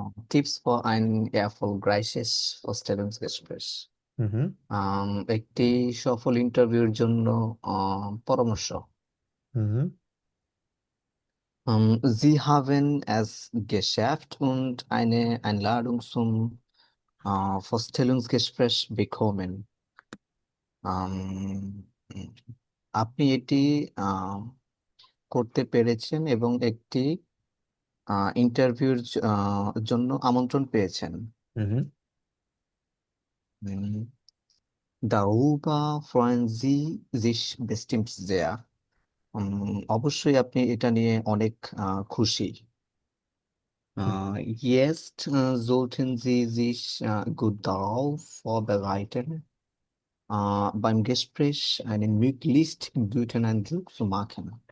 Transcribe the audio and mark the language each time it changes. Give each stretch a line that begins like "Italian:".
German: Tipps für ein erfolgreiches Vorstellungsgespräch. হুম হুম
Bangla: একটি সফল ইন্টারভিউর জন্য পরামর্শ। হুম হুম
German: Sie haben es geschafft und eine Einladung zum Vorstellungsgespräch bekommen.
Bangla: আম, উম, আপনি এটি আহ, করতে পেরেছেন এবং একটি ইন্টারভিউর জন্য আমন্ত্রণ পেয়েছেন। হুম হুম
German: উম, Darüber freuen Sie sich bestimmt sehr.
Bangla: অবশ্যই আপনি এটা নিয়ে অনেক খুশি।
German: Jetzt sollten Sie sich gut darauf vorbereiten, beim Gespräch einen möglichst guten Eindruck zu machen.